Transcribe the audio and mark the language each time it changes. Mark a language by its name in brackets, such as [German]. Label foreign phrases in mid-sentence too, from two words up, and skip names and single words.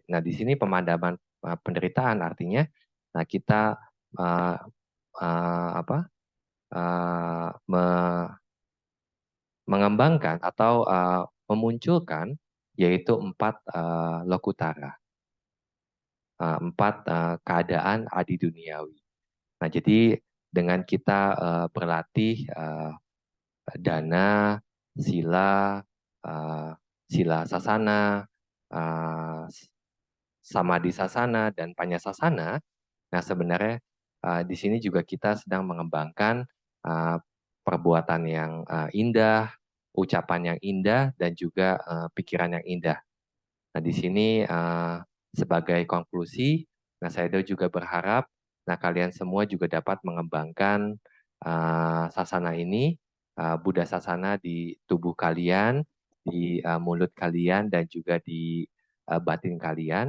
[Indonesian] Nah, di sini pemadaman penderitaan artinya kita mengembangkan atau memunculkan yaitu 4 lokutara, 4 keadaan adi duniawi. Nah, jadi dengan kita berlatih dana, sila, [Pali] sila sasana, samadhi sasana, [Indonesian] dan panyasasana. Nah, sebenarnya di sini juga kita sedang mengembangkan perbuatan yang indah, ucapan yang indah, dan juga pikiran yang indah. Nah, di sini sebagai konklusi, nah saya juga berharap kalian semua juga dapat mengembangkan sasana ini, [Pali] Buddha sasana [Indonesian] di tubuh kalian, di mulut kalian, dan juga di batin kalian.